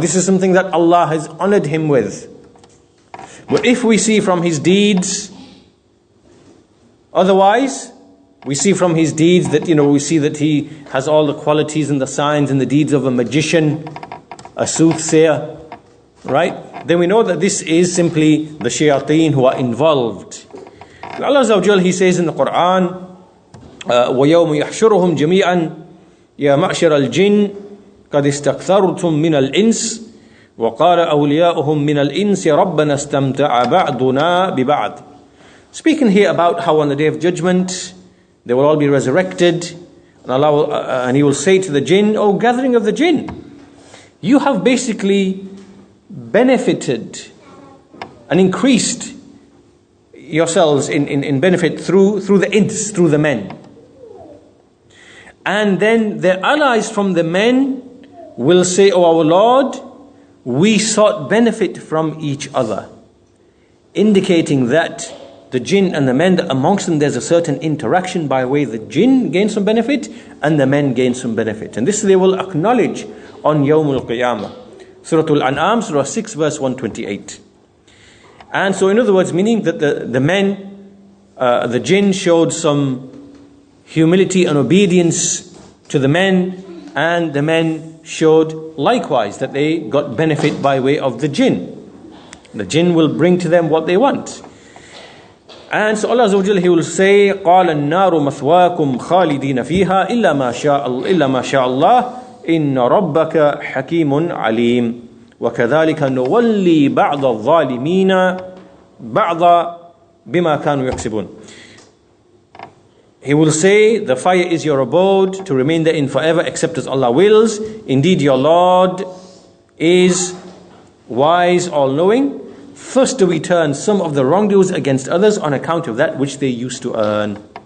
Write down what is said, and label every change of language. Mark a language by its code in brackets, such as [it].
[en] This is something that Allah has honored him with. But if we see from his deeds, otherwise, we see from his deeds that, we see that he has all the qualities and the signs and the deeds of a magician, a soothsayer, right? Then we know that this is simply the shayateen who are involved. And Allah Azza wa Jal, He says in the Quran, [ar] وَيَوْمُ يَحْشُرُهُمْ جَمِيعًا يَا مَعْشَرَ الْجِنِّ قَدْ اسْتَكْثَرْتُم مِّنَ الْإِنسِ وَقَالَ أَوْلِيَاؤُهُم مِّنَ الْإِنسِ رَبَّنَا اسْتَمْتَعَ بَعْضُنَا بِبَعْضٍ. [en] Speaking here about how on the Day of Judgment they will all be resurrected, and Allah will, and He will say to the jinn, "O gathering of the jinn, you have basically benefited and increased yourselves in benefit through the ins, through the men." And then the allies from the men will say, "O our Lord, we sought benefit from each other," indicating that the jinn and the men, that amongst them there's a certain interaction by way the jinn gain some benefit and the men gain some benefit. And this they will acknowledge on Yawmul Qiyamah. Surah Al-An'am, Surah 6, verse 128. And so in other words, meaning that the men, the jinn showed some humility and obedience to the men, and the men showed likewise that they got benefit by way of the jinn. The jinn will bring to them what they want. And so Allah Azza wa Jalla, He will say, [ar] قَالَ النَّارُ مَثْوَاكُمْ خَالِدِينَ فِيهَا إِلَّا مَا شَاءَ اللَّهِ إِنَّ رَبَّكَ حَكِيمٌ عَلِيمٌ وَكَذَلِكَ نُوَلِّي بَعْضَ الظَّالِمِينَ بَعْضَ بِمَا كَانُوا يَكْسِبُونَ. [en] He will say, the fire is your abode, to remain therein forever, except as Allah wills. Indeed, your Lord is wise, all-knowing. First do we turn some of the wrongdoers against others on account of that which they used to earn.